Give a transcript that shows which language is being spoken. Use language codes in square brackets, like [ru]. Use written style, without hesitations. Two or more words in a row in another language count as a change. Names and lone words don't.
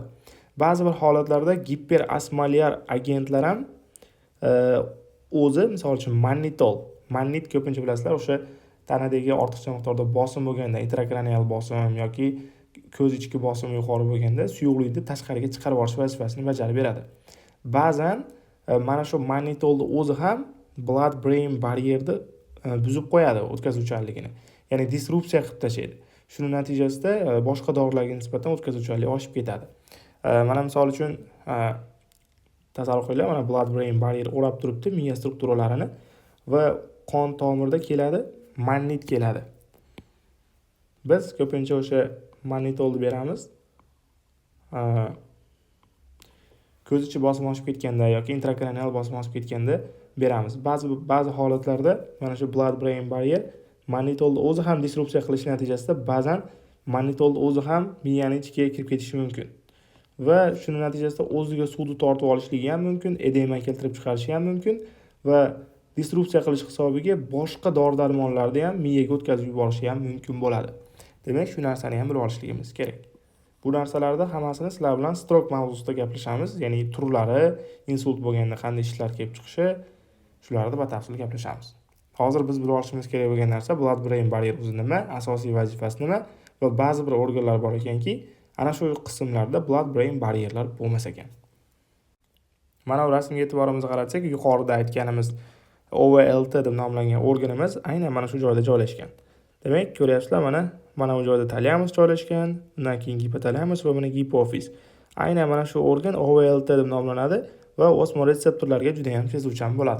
[uz] Ba'zi bir holatlarda giperosmolyar agentlar ham o'zi, misol uchun mannitol. Mannit ko'pincha bilasizlar, o'sha tanadagi ortiqcha miqdorda bosim bo'lganda, intrakranial bosim yoki ko'z ichki bosim yuqori bo'lganda suyuqlikni tashqariga chiqarib yuborish vazifasini bajarib beradi. Ba'zan mana shu mannitolni o'zi ham [en] blood brain barrierni [uz] buzib qo'yadi o'tkazuvchanligini. Ya'ni disrupsiya qilib tashlaydi. Shuning natijasida boshqa dorilarga nisbatan o'tkazuvchanlik oshib ketadi. Mana misol uchun tasavvur qilinglar, mana [en] blood brain barrier [uz] o'rab turibdi miya strukturalarini va qon tomirda keladi, mannit keladi. Biz ko'pincha o'sha mannitolni beramiz. Ko'z ichi bosim oshib ketganda yoki intrakranial bosim oshib ketganda beramiz. Ba'zi holatlarda mana shu [en] blood brain barrier [uz] mannitolni o'zi ham disrupsiya qilish natijasida ba'zan mannitolni o'zi ham miyaning ichiga kirib ketishi mumkin. Va shuning natijasida o'ziga suvni tortib olishligi ham mumkin, edema keltirib chiqarishi ham mumkin va disrupsiya qilish hisobiga boshqa dori-darmonlarni ham miyaga o'tkazib yuborishi ham mumkin bo'ladi. Demak, shu narsani ham bilib olishligimiz kerak. Bu narsalarda hammasini sizlar bilan stroke mavzusida gaplashamiz, ya'ni turlari, insult bo'lganda qanday ishlar kelib chiqishi, shularni batafsil gaplashamiz. Hozir biz bilib olishimiz kerak bo'lgan narsa [en] blood brain barrier [uz] o'zi nima, asosiy vazifasi nima va ba'zi bir organlar bor ekanki, ana shu qismlarda [en] blood brain barrierlar [uz] bo'lmas ekan. Mana bu rasmga e'tiborimizni qaratsak, yuqorida aytganimiz OVLT deb nomlangan organimiz aynan mana shu joyda joylashgan. Demak, ko'ryapsizlar, mana bu joyda thalamus joylashgan, undan keyin gipotalamus va mana gipofiz. Aynan mana shu organ OVLT deb nomlanadi va osmoretseptorlarga juda ham sezuvchan bo'ladi.